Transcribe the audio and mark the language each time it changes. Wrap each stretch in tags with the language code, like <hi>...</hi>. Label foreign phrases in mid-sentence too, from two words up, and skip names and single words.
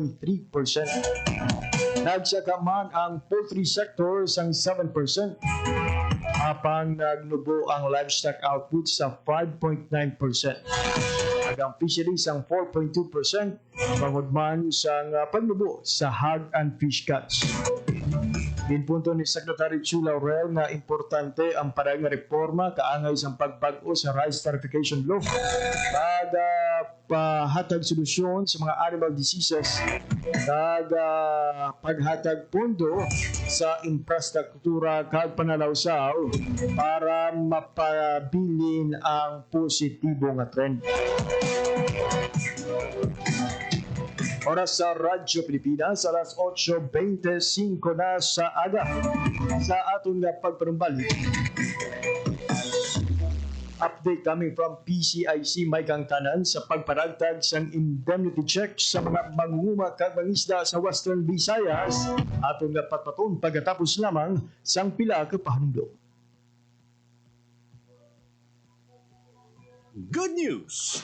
<hil>Nagsakamaan ang poultry sector sang 7%. Apang nagnubo ang livestock output sa 5.9%. Ang fisheries ang 4.2%, pangudman sa pagnubo sa</hil> <en>hog and fish catch.</en> <hil>Ginpunto ni Secretary Chu Laurel na importante ang parang reforma kaangay sa pagbag-o sa Rice Tariffication Law kada pahatag solusyon sa mga</hil> <en>animal diseases</en> <hil>kada paghatag pondo sa infrastruktura kag panalawsaw para mapabilin ang positibo nga trend. Oras sa Radyo Pilipinas, alas 8:25 na sa aga. Sa aton nga pagpanumbalik.</hil> <en>Update coming from PCIC</en> <hil>may kang tanan sa pagparagtag sang indemnity check sa mga manguma kag mangisda sa Western Visayas. Aton nga patpaton pagkatapos lamang sang pila ka pahanumdom.</hil> <en>Good news!</en>